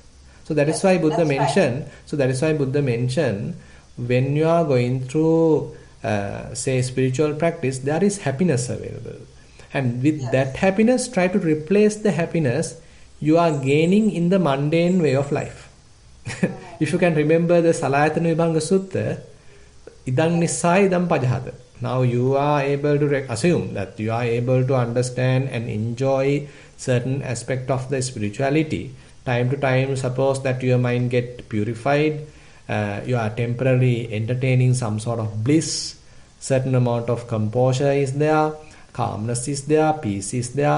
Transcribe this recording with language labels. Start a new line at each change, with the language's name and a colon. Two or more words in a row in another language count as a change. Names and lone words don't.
English: So that is why Buddha mentioned. So that is why Buddha mentioned, when you are going through, say, spiritual practice, there is happiness available. And with that happiness, try to replace the happiness you are gaining in the mundane way of life. If you can remember the Salayatana Vibhanga Sutta,
Pali: idang nissai idam pajahata.
English: Now you are able to assume that you are able to understand and enjoy certain aspect of the spirituality. Time to time, suppose that your mind get purified, you are temporarily entertaining some sort of bliss, certain amount of composure is there, calmness is there, peace is there.